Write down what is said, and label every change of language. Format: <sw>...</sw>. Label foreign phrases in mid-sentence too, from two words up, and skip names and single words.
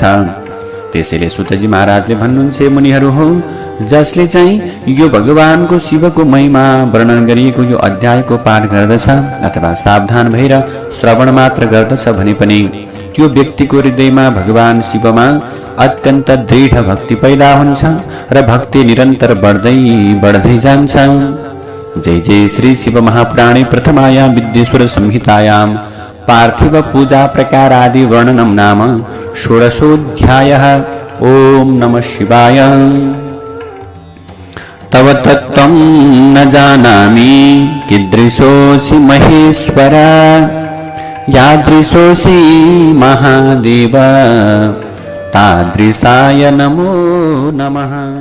<ne>त्यसैले सुतजी महाराजले भन्नुहुन्छ, मुनिहरू हो जसले चाहिँ यो भगवानको शिवको महिमा वर्णन गरिएको यो अध्यायको पाठ गर्दछ अथवा सावधान भएर श्रवण मात्र गर्दछ भने पनि त्यो व्यक्तिको हृदयमा भगवान शिवमा अत्यन्त दृढ भक्ति पैदा हुन्छ र भक्ति निरन्तर बढ्दै जान्छ।</ne> <sa>जय जय श्री शिव महापुराणे प्रथमायां विद्येश्वर संहितायां पार्थिव पूजा प्रकार आदि वर्णनम नाम षोडशोऽध्यायः। ओम नमः शिवाय। तव तत्त्वं न जानामि कीदृशोऽसि महेश्वर, यादृशोऽसि महादेव, तादृशाय नमो नमः।</sa>